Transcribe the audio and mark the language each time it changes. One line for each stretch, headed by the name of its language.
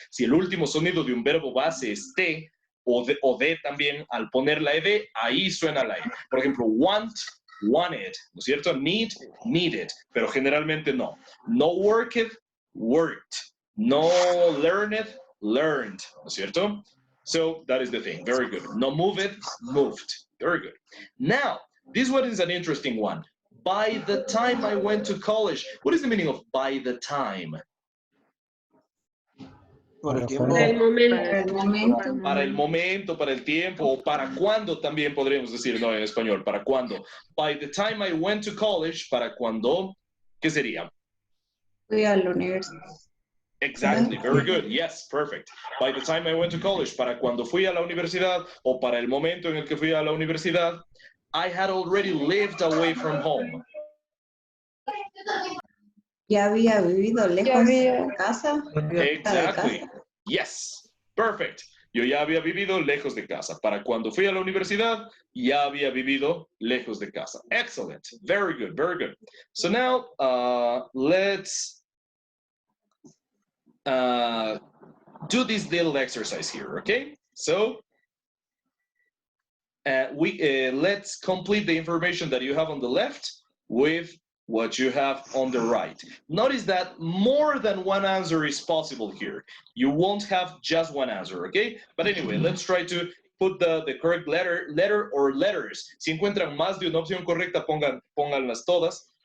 Spanish: Si el último sonido de un verbo base es T, o D también, al poner la ED, ahí suena la E. Por ejemplo, want, wanted, ¿no es cierto? Need, needed, pero generalmente no. No worked, worked. No learned, learned, ¿no es cierto?
English: So that is the thing. Very good. No moved, moved. Very good. Now, this one is an interesting one. By the time I went to college, what is the meaning of by the time?
Spanish: Por el tiempo. Para el momento. Para el momento, para el tiempo, o para cuándo también podríamos decir, no, en español, para cuándo.
English: By the time I went to college,
Spanish: para cuándo, ¿qué sería? Fui a la universidad.
English: Exactly, very good, yes, perfect. By the time I went to college,
Spanish: para cuando fui a la universidad,
English: o para el momento en el que fui a la universidad, I had already lived away from home.
Spanish: Ya había vivido lejos de casa.
English: Exactly. Yes, perfect.
Spanish: Yo ya había vivido lejos de casa. Para cuando fui a la universidad, ya había vivido lejos de casa.
English: Excellent. Very good, very good. So now, let's do this little exercise here, okay? So, let's complete the information that you have on the left with what you have on the right. Notice that more than one answer is possible here. You won't have just one answer, okay? But anyway, let's try to put the correct letter or letters.
Spanish: Si encuentran más de una opción correcta, pónganlas todas.